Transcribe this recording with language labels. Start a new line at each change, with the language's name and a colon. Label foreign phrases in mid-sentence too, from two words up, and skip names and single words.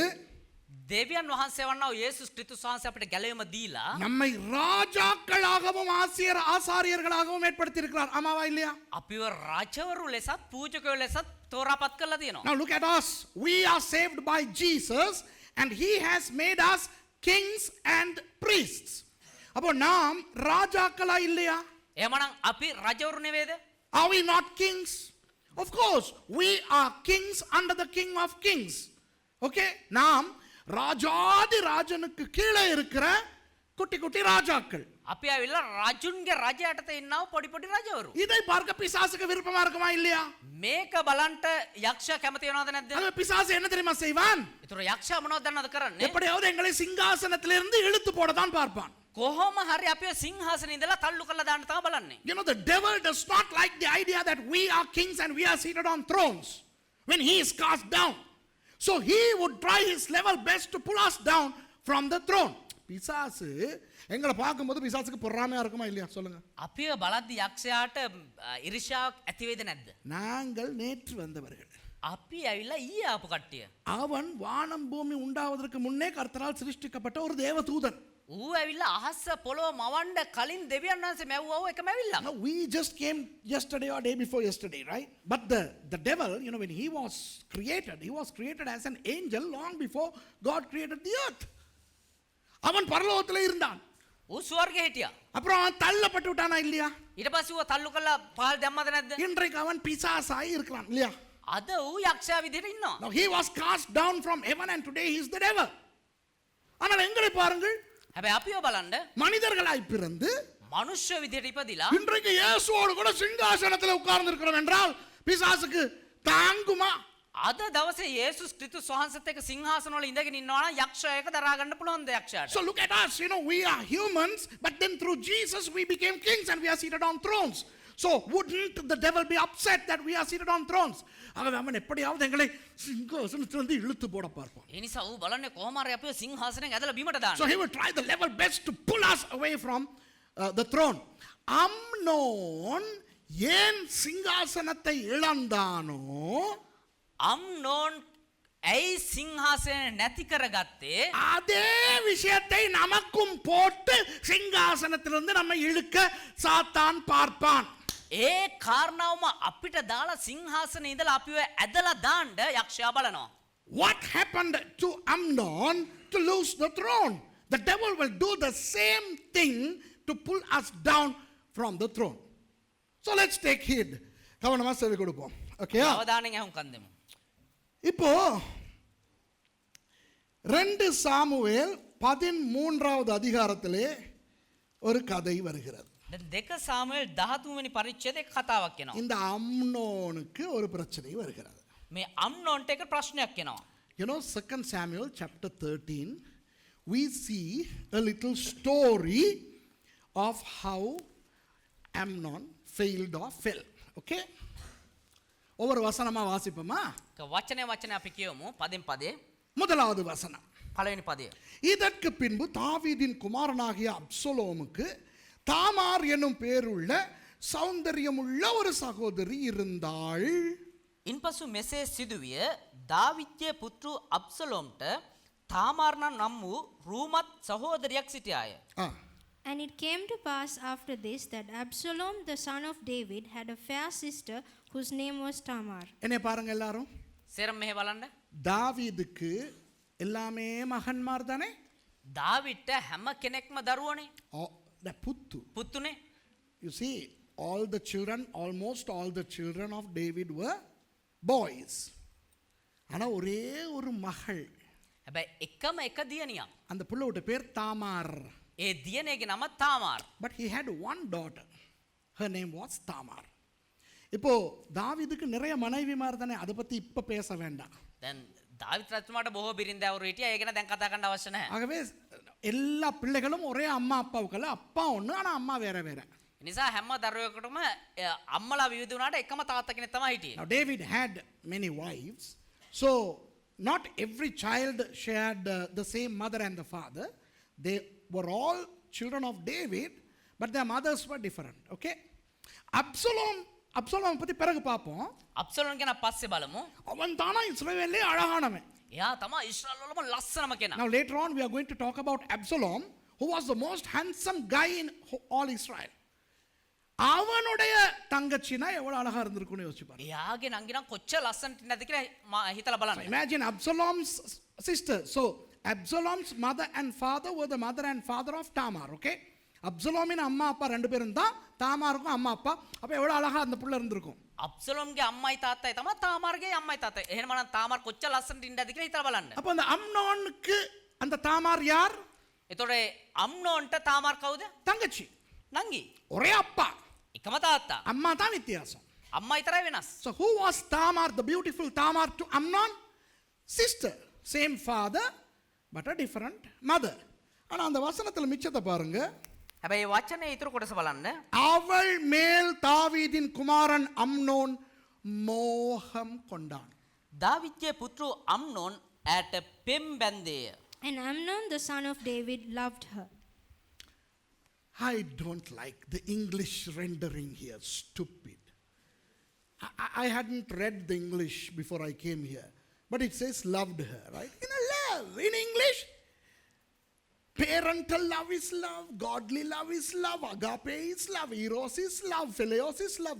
Sinhala: දෙවියන් වහන්සේ වන්නා වූ යේසුස් ක්‍රිස්තුස් වහන්සේ අපිට ගැලවීම දීලා
Tamil: நம்மை ராஜாக்களாகவும் ஆசாரியர்களாகவும் ஏற்படுத்தி இருக்கிறார். ஆமாவா இல்லையா?
Sinhala: අපිව රජවරු ලෙසත් පූජකයෝ ලෙසත් තෝරාපත් කරලා තියෙනවා.
English: Now look at us. We are saved by Jesus and he has made us kings and priests.
Tamil: அப்போ நாம் ராஜாக்களா இல்லையா?
Sinhala: එහෙමනම් අපි රජවරු නෙවෙයිද?
English: Are we not kings? Of course, we are kings under the King of Kings. Okay?
Tamil: நாம் ராஜாதி ராஜனுக்கு கீழே இருக்கிற குட்டி குட்டி ராஜாக்கள்.
Sinhala: අපි ආවිල්ලා රජුන්ගේ රජ යටතේ ඉන්නව පොඩි පොඩි රජවරු.
Tamil: இதை பார்க்க பிசாசுக்கு விருப்பமா இருக்குமா இல்லையா?
Sinhala: මේක බලන්ට යක්ෂයා කැමති වෙනවද නැද්ද?
Tamil: அது பிசாசு என்ன தெரியுமா செய்வான்?
Sinhala: ඒතර යක්ෂයා මොනවද දන්නවද කරන්නේ?
Tamil: எப்படியாவது எங்களை சிங்காசனத்திலிருந்து இழுத்து போட தான் பார்ப்பான்.
Sinhala: කොහොම හරි අපිව සිංහාසනේ ඉඳලා තල්ලු කරලා දාන්න තමයි බලන්නේ.
English: You know, the devil does not like the idea that we are kings and we are seated on thrones when he is cast down. So he would try his level best to pull us down from the throne.
Tamil: பிசாசு எங்களை பார்க்கும்போது பிசாசுக்கு பொறாமையா இருக்குமா இல்லையா சொல்லுங்க?
Sinhala: අපිව බලද්දි යක්ෂයාට ඉරිෂාවක් ඇති වේද නැද්ද?
Tamil: நாங்கள் நேற்று வந்தவர்கள்.
Sinhala: අපි ඇවිල්ලා ඊයේ ආපු කට්ටිය.
Tamil: அவன் வானம் பூமி உண்டாவதற்கு முன்னே கர்த்தரால் சிருஷ்டிக்கப்பட்ட ஒரு தேவதூதன்.
Sinhala: ඌ ඇවිල්ලා අහස පොළොව මවන්න කලින් දෙවියන් වහන්සේ මැව්වව එකම ඇවිල්ලා.
English: Now, we just came yesterday or day before yesterday, right? But the devil, you know, when he was created as an angel long before God created the earth.
Tamil: அவன் பரலோகத்திலே இருந்தான்.
Sinhala: ඌ ස්වර්ගයේ හිටියා.
Tamil: அப்புறம் அவன் தள்ளப்பட்டு விட்டானா இல்லையா?
Sinhala: ඊට පස්සේ ඌ තල්ලු කරලා පහළ දැම්මද නැද්ද?
Tamil: இன்றைக்கு அவன் பிசாசாய் இருக்கிறான் இல்லையா?
Sinhala: අද ඌ යක්ෂයා විදිහට ඉන්නවා.
English: Now he was cast down from heaven and today he is the devil.
Tamil: ஆனால் எங்களை பாருங்கள்,
Sinhala: හැබැයි අපිව බලන්න
Tamil: மனிதர்களாய் பிறந்து
Sinhala: මනුෂ්‍ය විදිහට ඉපදිලා
Tamil: இன்றைக்கு இயேசுவோடு கூட சிங்காசனத்தில் உட்கார்ந்து இருக்கிறோம் என்றால் பிசாசுக்கு தாங்குமா?
Sinhala: අද දවසේ යේසුස් ක්‍රිස්තුස් වහන්සේත් එක්ක සිංහාසන වල ඉඳගෙන ඉන්නවා නම් යක්ෂයාක දරා ගන්න පුළුවන් ද යක්ෂයාට?
English: So look at us, you know, we are humans, but then through Jesus we became kings and we are seated on thrones. So wouldn't the devil be upset that we are seated on thrones?
Tamil: ஆகவே அவன் எப்படியாவது எங்களை சிங்காசனத்திலிருந்து இழுத்து போட பார்ப்பான்.
Sinhala: ඒ නිසා ඌ බලන්නේ කොහොම හරි අපිව සිංහාසනෙන් ඇදලා බිමට දාන්න.
English: So he will try the level best to pull us away from the throne.
Tamil: அம்னோன் ஏன் சிங்காசனத்தை இழந்தானோ?
Sinhala: අම්නෝන් ඇයි සිංහාසනය නැති කරගත්තේ?
Tamil: அதே விஷயத்தை நமக்கும் போட்டு சிங்காசனத்திலிருந்து நம்மை இழுக்க சாத்தான் பார்ப்பான்.
Sinhala: ඒ කාරණාවම අපිට දාලා සිංහාසනේ ඉඳලා අපිව ඇදලා දාන්න යක්ෂයා බලනවා.
English: What happened to Amnon to lose the throne? The devil will do the same thing to pull us down from the throne. So let's take heed.
Tamil: கவனமா செவி கொடுப்போம்.
English: Okay?
Sinhala: අවධානයෙන් අහුම්කන් දෙමු.
Tamil: இப்போ 2 சாமுவேல் 13வது அதிகாரத்திலே ஒரு கதை வருகிறது.
Sinhala: දැන් 2 සාමුවෙල් 13 වෙනි පරිච්ඡේදයේ කතාවක් එනවා.
Tamil: இந்த அம்னோனுக்கு ஒரு பிரச்சனை வருகிறது.
Sinhala: මේ අම්නෝන්ට එක ප්‍රශ්නයක් එනවා.
English: You know, 2 Samuel chapter 13, we see a little story of how Amnon failed or fell.
Tamil: Okay? ஒவ்வொரு வசனமா வாசிப்போமா?
Sinhala: වචනේ අපි කියමු පදෙන් පදේ.
Tamil: முதலாவது வசனம்.
Sinhala: පළවෙනි පදය.
Tamil: இதற்கு பின்பு தாவீதின் குமாரனாகிய அப்சலோமுக்கு தாமார் என்னும் பேருள்ள சௌந்தரியமுள்ள ஒரு சகோதரி இருந்தாள்.
Sinhala: ඉන්පසු මෙසේ සිදුවිය දාවිත්ගේ පුත්‍රු අබ්සලෝම්ට තාමාර් නම් වූ රූමත් සහෝදරියක් සිටියාය.
English: And it came to pass after this that Absalom the son of David had a fair sister whose name was Tamar.
Tamil: என்னை பாருங்க எல்லாரும்.
Sinhala: සේරම මෙහෙ බලන්න.
Tamil: தாவீதுக்கு எல்லாமே மகன்மார் தானே?
Sinhala: දාවිට හැම කෙනෙක්ම දරුවනේ.
English: The
Sinhala: පුතුනේ.
English: You see, almost all the children of David were boys.
Tamil: ஆனா ஒரே ஒரு மகள்.
Sinhala: හැබැයි එකම එක දියණියක්.
Tamil: அந்த புள்ளோட பேர் தாமார்.
Sinhala: ඒ දියණියගේ නම තාමාර්.
English: But he had one daughter. Her name was Tamar.
Tamil: இப்போ தாவீதுக்கு நிறைய மனைவிமார் தானே, அதை பத்தி இப்ப பேச வேண்டாம்.
Sinhala: දැන් දාවිත් රජතුමාට බොහෝ බිරින්දෑවරු හිටියා. ඒක ගැන දැන් කතා කරන්න අවශ්‍ය නැහැ.
Tamil: ஆகவே எல்லா பிள்ளைகளும் ஒரே அம்மா அப்பாவுக்கல்ல, அப்பா ஒன்று ஆனால் அம்மா வேற வேற.
Sinhala: ඒ නිසා හැම දරුවෙකුටම අම්මලා විවිධ වුණාට එකම තාත්තා කෙනෙක් තමයි හිටියේ.
English: Now David had many wives, so not every child shared the same mother and the father. They were all children of David, but their mothers were different.
Tamil: Okay? அப்சலோம் பத்தி பிறகு பார்ப்போம்.
Sinhala: අබ්සලෝම් ගැන පස්සේ බලමු.
Tamil: அவன் தானா இஸ்ரவேலிலே அழகானவன்.
Sinhala: එයා තමයි ඊශ්‍රායල් වලම ලස්සනම කෙනා.
English: Now later on we are going to talk about Absalom, who was the most handsome guy in all Israel.
Tamil: அவனுடைய தங்கச்சினா எவ்வளவு அழகா இருந்திருக்கும்னு யோசிச்சு பாருங்க.
Sinhala: එයාගේ නංගි නම් කොච්චර ලස්සනට ඉන්නද කියලා හිතලා බලන්න.
English: Imagine Absalom's sister. So Absalom's mother and father were the mother and father of Tamar. Okay?
Tamil: அப்சலோமின் அம்மா அப்பா ரெண்டு பேரும் தான், தாமாருக்கும் அம்மா அப்பா. அப்ப எவ்வளவு அழகா அந்த புள்ள இருந்திருக்கும்.
Sinhala: අබ්සලෝම්ගේ අම්මයි තාත්තයි තමයි තාමාර්ගේ අම්මයි තාත්තයි. එහෙනම් තාමාර් කොච්චර ලස්සනට ඉන්නද කියලා හිතලා බලන්න.
Tamil: அப்ப அந்த அம்னோனுக்கு அந்த தாமார் யார்?
Sinhala: එතකොට අම්නෝන්ට තාමාර් කවුද?
Tamil: தங்கச்சி.
Sinhala: නංගි.
Tamil: ஒரே அப்பா,
Sinhala: එකම තාත්තා.
Tamil: அம்மா தான் வித்தியாசம்.
Sinhala: අම්මා විතරයි වෙනස්.
English: So who was Tamar, the beautiful Tamar to Amnon? Sister. Same father but a different mother.
Tamil: ஆனா அந்த வசனத்துல மிச்சத்தை பாருங்க.
Sinhala: හැබැයි වචනේ ඊතර කොටස බලන්න.
Tamil: அவள் மேல் தாவீதின் குமாரன் அம்னோன் மோகம் கொண்டான்.
Sinhala: දාවිත්ගේ පුත්‍ර අම්නෝන් ඈට පෙම් බැන්දේය.
English: And Amnon, the son of David, loved her. I don't like the English rendering here. Stupid. I hadn't read the English before I came here, but it says loved her, right? In a love. In English, parental love is love, godly love is love, agape is love, eros is love, philios is love.